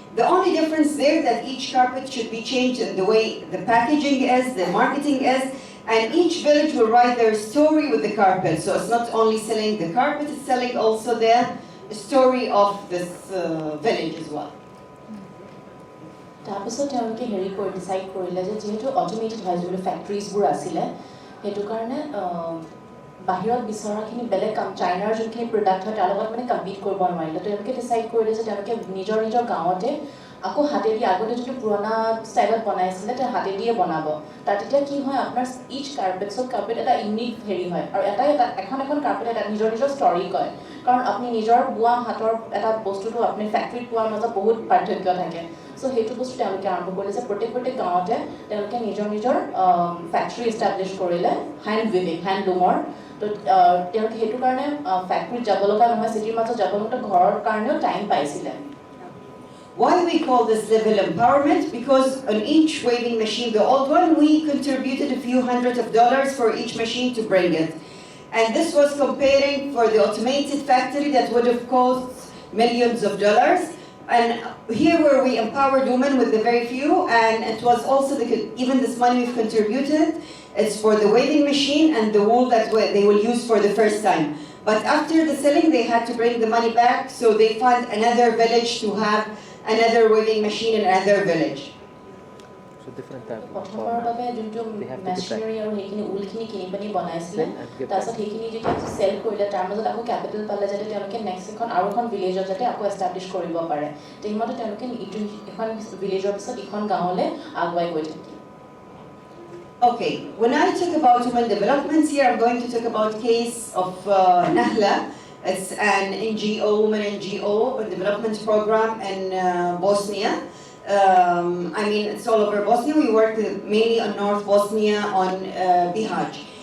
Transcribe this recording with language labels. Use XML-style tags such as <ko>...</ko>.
<en>The only difference there that each carpet should be changed in the way the packaging is, the marketing is, and each village will write their story with the carpet. So it's not only selling the carpet, it's selling also the story of this village as well.</en> <as>তাৰপিছত তেওঁলোকে হেৰি কৰি decide কৰিলে যে যিহেতু automated হয় যিবোৰ ফেক্টৰিজবোৰ আছিলে সেইটো কাৰণে বাহিৰত বিচৰাখিনি বেলেগ কাম চাইনাৰ যোনখিনি প্ৰডাক্ট হয় তাৰ লগত মানে কম্পিট কৰিব নোৱাৰিলে তেওঁলোকে ডিচাইড কৰিলে যে তেওঁলোকে নিজৰ নিজৰ গাঁৱতে আকৌ হাতেদি আগতে যিটো পুৰণা ষ্টাইলত বনাইছিলে তেওঁ হাতেদিয়ে বনাব তাত তেতিয়া কি হয় আপোনাৰ ইচ কাৰ্পেট এটা ইউনিক হেৰি হয় আৰু এখন কাৰ্পেট এটা নিজৰ ষ্টৰী কয় কাৰণ আপুনি নিজৰ বোৱা হাতৰ এটা বস্তুটো আপুনি ফেক্টৰীত পোৱাৰ মাজত বহুত পাৰ্থক্য থাকে চ' সেইটো বস্তু তেওঁলোকে আৰম্ভ কৰিলে যে প্ৰত্যেক গাঁৱতে তেওঁলোকে নিজৰ ফেক্টৰী ইষ্টাব্লিছ কৰিলে হেণ্ডলুমৰ তো তেওঁলোকে সেইটো কাৰণে ফেক্টৰীত যাব লগা নহয় চিটিৰ মাজত যাব লগা ঘৰৰ কাৰণেও টাইম পাইছিলে</as> <en>Why we call this level empowerment? Because on each weaving machine, the old one, we contributed a few $100s for each machine to bring it. And this was comparing for the automated factory that would have cost millions of dollars. And here where we empowered women with the very few, and it was also, even this money we've contributed, it's for the weaving machine and the wool that they will use for the first time. But after the selling, they had to bring the money back, so they found another village to have another weaving machine in another village. So different type of</en> <as>প্ৰথমৰ বাবে যোনটো machinery আৰু সেইখিনি ঊলখিনি কিনি পানি বনাইছিলে তাৰপিছত সেইখিনি যেতিয়া চেল কৰিলে তাৰ মাজত আকৌ কেপিটেল পালে যাতে তেওঁলোকে নেক্সট আৰু এখন ভিলেজত যাতে আকৌ এষ্টাব্লিছ কৰিব পাৰে সেইমতে তেওঁলোকে এখন ভিলেজৰ পিছত ইখন গাঁৱলৈ আগুৱাই গৈ থাকে</as> <en>Okay, when I talk about women development here, I'm going to talk about case of Nahla. It's an NGO, women NGO development program in Bosnia. I mean, it's all over Bosnia. We work mainly on North Bosnia, on Bihać.</en>